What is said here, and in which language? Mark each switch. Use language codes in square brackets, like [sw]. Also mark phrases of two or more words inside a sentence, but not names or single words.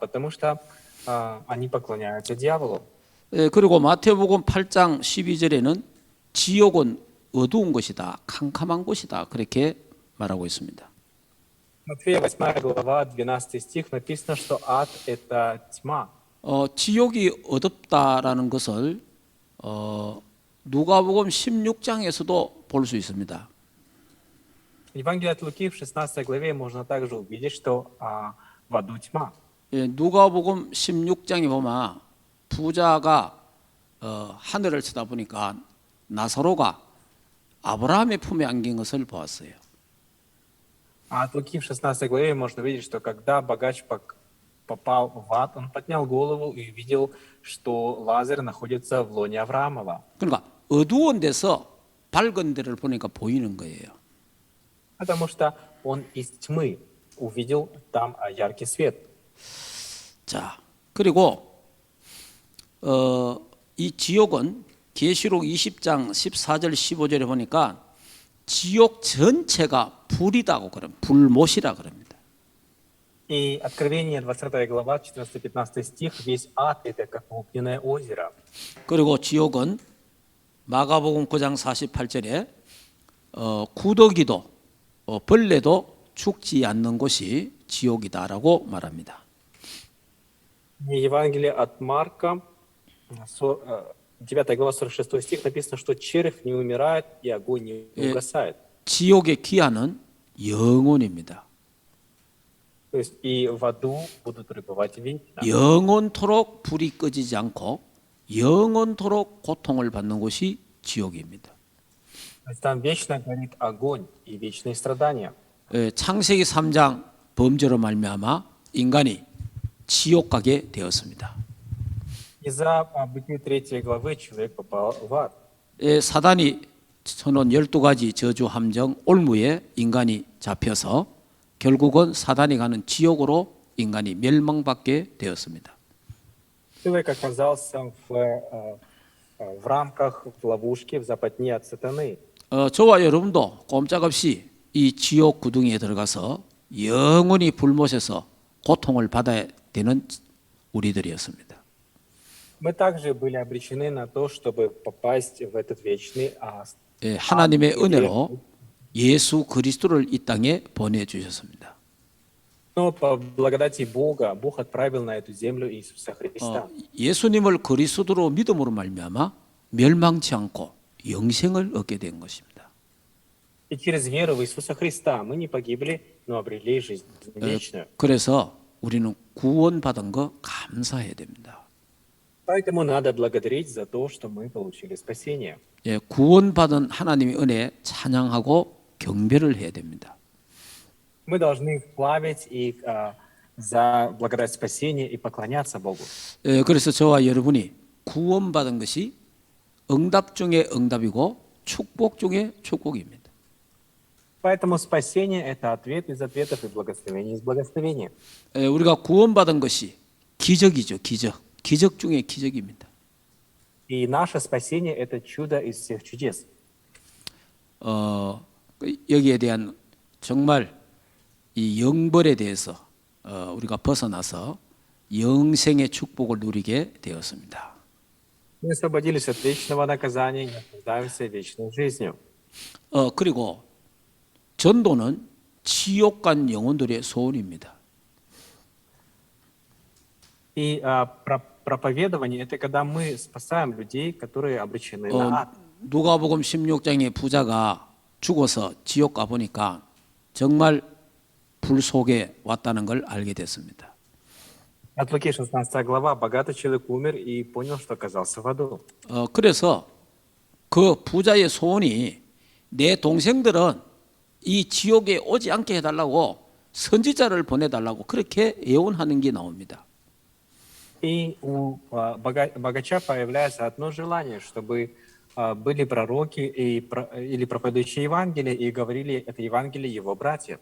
[ru] Потому что они поклоняются дьяволу. [ko] 예, 그리고 마태복음 8장 12절에는 지옥은 어두운 곳이다, 캄캄한 곳이다 그렇게 말하고 있습니다. [ru] Матфея 8 глава 12 стих написано, что ад – это тьма. [ko] 지옥이 어둡다라는 것을 누가복음 16장에서도 볼 수 있습니다. [ru] В Евангелии от Луки в 16 главе можно также увидеть, что в аду тьма. [ko] 예, 누가복음 16장에 보면 부자가 하늘을 쳐다보니까 나사로가 아브라함의 품에 안긴 것을 보았어요. [ru] А от Луки в 16 главе можно увидеть, что когда богач попал в ад, он поднял голову и увидел, что Лазарь находится в лоне Авраамова. [ko] 그러니까 어두운 데서 밝은 데를 보니까 보이는 거예요. [ru] Потому что он из тьмы увидел там яркий свет. [ko] 자, 그리고 이 지옥은 계시록 20장 14절 15절에 보니까 지옥 전체가 불이다고 그럼 불못이라 그럽니다. [ru] И Откровение 20 глава 14-15 стих, весь ад это как огненное озеро. [ko] 그리고 지옥은 마가복음 9장 48절에 구더기도 벌레도 죽지 않는 곳이 지옥이다라고 말합니다. [ru] В Евангелии от Марка 9 глава 46 стих написано, что червь не умирает и огонь не угасает. [ko] 지옥의 기한은 영원입니다. [ru] То есть и в аду будут пребывать вечно. [ko] 영원토록 불이 꺼지지 않고 영원토록 고통을 받는 곳이 지옥입니다. [ru] То есть там вечно горит огонь и вечные страдания. [ko] 창세기 3장 범죄로 말미암아 인간이 지옥 가게 되었습니다. [ru] Из-за Бытия 3 главы человек попал в ад. [ko] 사단이 쳐놓은 12가지 저주 함정 올무에 인간이 잡혀서 결국은 사단이 가는 지옥으로 인간이 멸망받게 되었습니다. [ru] Человек оказался в рамках, в ловушке, в западне от сатаны. [ko] 저와 여러분도 꼼짝없이 이 지옥 구덩이에 들어가서 영원히 불못에서 고통을 받아야 되는 우리들이었습니다. [ru] Мы также были обречены на то, чтобы попасть в этот вечный [ko] 하나님의 은혜로 예수 그리스도를 이 땅에 보내주셨습니다. [ru] Но по благодати Бога, Бог отправил на эту землю Иисуса Христа. [ko] 예수님을 그리스도로 믿음으로 말미암아 멸망치 않고 영생을 얻게 된 것입니다. [ru] И через веру в Иисуса Христа мы не погибли, но обрели жизнь вечную. [ko] 그래서 우리는 구원받은 거 감사해야 됩니다. [ru] Поэтому надо благодарить за то, что мы получили спасение. [ko] 구원받은 하나님의 은혜에 찬양하고 경배를 해야 됩니다. [ru] Мы должны славить их за благодать спасения и поклоняться Богу. [ko] 그래서 저와 여러분이 구원받은 것이 응답 중에 응답이고 축복 중에 축복입니다. [ru] Поэтому спасение – это ответ из ответов и благословение из благословения. [ko] 우리가 구원받은 것이 기적이죠, 기적. 기적 중에 기적입니다. [ru] И наше спасение – это чудо из всех чудес. [ko] 여기에 대한 정말 이 영벌에 대해서 우리가 벗어나서 영생의 축복을 누리게 되었습니다. [ru] Мы освободились от вечного наказания и наслаждаемся вечной жизнью. [ko] 그리고 전도는 지옥 간 영혼들의 소원입니다. [ru] И проповедование — это когда мы спасаем людей, которые обречены на ад. [ko] 누가복음 16장의 부자가 죽어서 지옥 가 보니까 정말 불 속에 왔다는 걸 알게 됐습니다. [ru] От Луки 16 глава. Богатый человек умер и понял, что оказался в аду. [ko] 그래서 그 부자의 소원이 내 동생들은 이 지옥에 오지 않게 해달라고 선지자를 보내달라고 그렇게 예언하는 게 나옵니다. [ru] И у богача появляется одно желание, чтобы были пророки или проповедующие Евангелие и говорили это Евангелие его братьям.